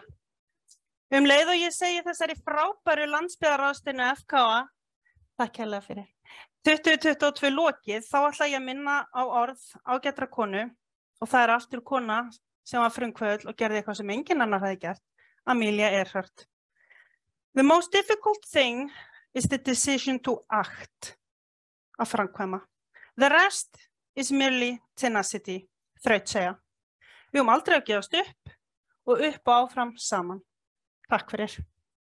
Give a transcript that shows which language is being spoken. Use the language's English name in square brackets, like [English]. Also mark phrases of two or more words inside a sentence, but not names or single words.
[Icelandic] Leið og ég segi þessari frábæru landsbyggðarráðstefnu FKA, takk kærlega fyrir. 2022 lokið, þá ætla ég að minna á orð ágætra konu og það aftur kona sem var frumkvöðull og gerði eitthvað sem enginn annar hefði gert, Amelia Earhart. [English] The most difficult thing is the decision to act, [Icelandic] að framkvæma. [English] The rest is merely tenacity, [Icelandic] þrautseigja. Við aldrei að gefast upp og upp og áfram saman. Takk fyrir.